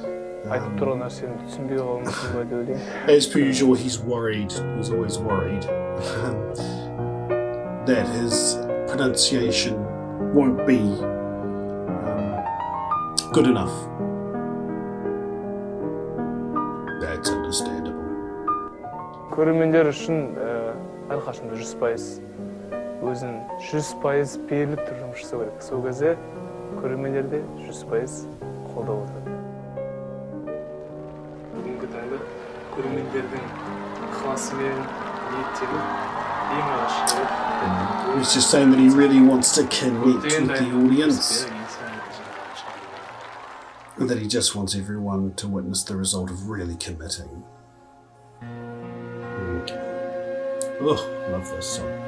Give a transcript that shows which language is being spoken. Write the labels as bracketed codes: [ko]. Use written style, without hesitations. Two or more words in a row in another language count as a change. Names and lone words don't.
[en] As per usual, he's worried. He's always worried that his pronunciation won't be good enough. That's understandable. [kk] Көрермендер үшін әрқашанда 100% өзін 100% беріліп тұрып жұмыс жасау керек. Сол кезде көрермендер де 100% қолдап отырады. Бүгінгі таңда көрермендердің ықыласымен ниеттеніп ең алғашқы [en] He's just saying that he really wants to connect with the audience. And that he just wants everyone to witness the result of really committing. Oh, love this song.